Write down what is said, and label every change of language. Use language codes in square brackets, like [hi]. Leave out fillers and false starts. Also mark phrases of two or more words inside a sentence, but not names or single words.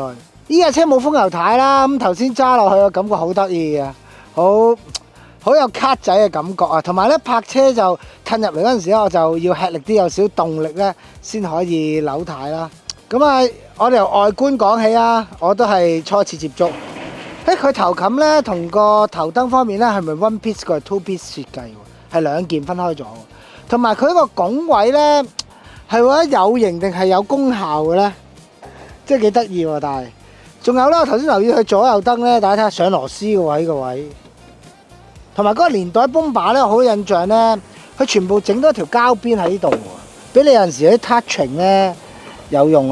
[yue] 呢架車冇風油軚啦，咁頭先揸落去嘅感覺好得意嘅，好有卡仔嘅感覺啊！同埋咧泊車就褪入嚟嗰陣時咧，我就要吃力啲，有少少動力咧先可以扭軚啦。咁啊，我哋由外觀講起啊，我都係初次接觸。佢頭冚咧同個頭燈方面咧係咪 [en] one piece [yue] 個係 [en] two piece [yue] 設計喎？係兩件分開咗。同埋佢個拱位咧係覺得有型定係有功效嘅咧，即係幾得意喎！但係仲有咧，我頭先留意佢左右燈咧，大家睇下上螺絲嘅位個位。同埋嗰個年代泵把咧，我好印象咧，佢全部整多條膠邊喺呢度喎，俾你有陣時啲 touching 咧有用啊。